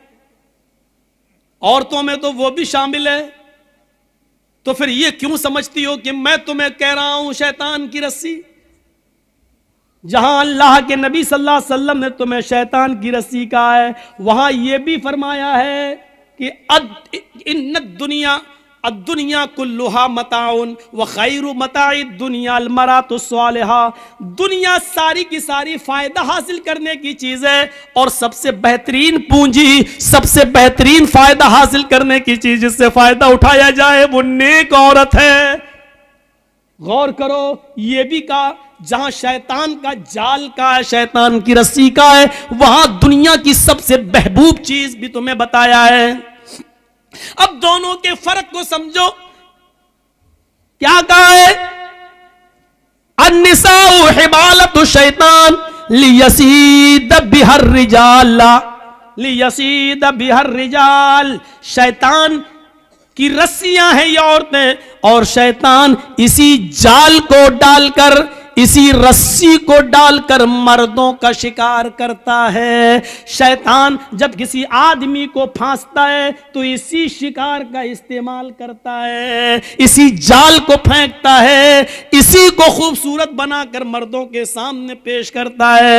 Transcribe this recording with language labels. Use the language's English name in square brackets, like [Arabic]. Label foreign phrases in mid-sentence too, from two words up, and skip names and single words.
[Urdu] عورتوں میں تو وہ بھی شامل ہے۔ تو پھر یہ کیوں سمجھتی ہو کہ میں تمہیں کہہ رہا ہوں شیطان کی رسی? جہاں اللہ کے نبی [Arabic] صلى الله عليه وسلم [Urdu] نے تمہیں شیطان کی رسی کہا ہے، وہاں یہ بھی فرمایا ہے کہ [Arabic] إن الدنيا الدنيا كلها متاع وخير متاع الدنيا المرأة الصالحة. [Urdu] دنیا ساری کی ساری فائدہ حاصل کرنے کی چیز ہے اور سب سے بہترین پونجی، سب سے بہترین فائدہ حاصل کرنے کی چیز، جس سے فائدہ اٹھایا جائے، وہ نیک عورت ہے. غور کرو، یہ بھی کہا جہاں شیطان کا جال کا ہے، شیطان کی رسی کا ہے، وہاں دنیا کی سب سے محبوب چیز بھی تمہیں بتایا ہے. اب دونوں کے فرق کو سمجھو. کیا کہا ہے? [Arabic] النساء حبالة الشيطان ليصيد بها الرجال، ليصيد بها الرجال. [Urdu] شیطان کی رسیاں ہیں یہ عورتیں، اور شیطان اسی جال کو ڈال کر، اسی رسی کو ڈال کر مردوں کا شکار کرتا ہے. شیطان جب کسی آدمی کو پھانستا ہے تو اسی شکار کا استعمال کرتا ہے، اسی جال کو پھینکتا ہے، اسی کو خوبصورت بنا کر مردوں کے سامنے پیش کرتا ہے.